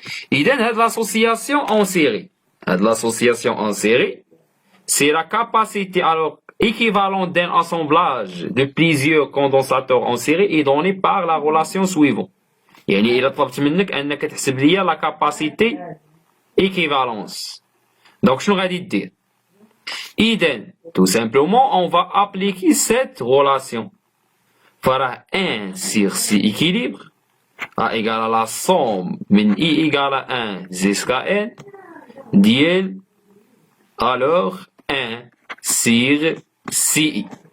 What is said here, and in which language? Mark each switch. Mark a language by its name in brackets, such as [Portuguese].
[French] إذن هاد l'association en série. L'association en série, c'est la capacité alors équivalente d'un assemblage de plusieurs condensateurs en série est donnée par la relation suivante. [Arabic] يعني إلا طلبت منك أنك تحسب لي [French] la capacité équivalence. Donc [Arabic] شنو غادي دير؟ [French] إذن tout simplement on va appliquer cette relation. فراه 1 sur C équilibre A égale à la somme من I égale à 1 jusqu'à N ديال alors 1 sur CI.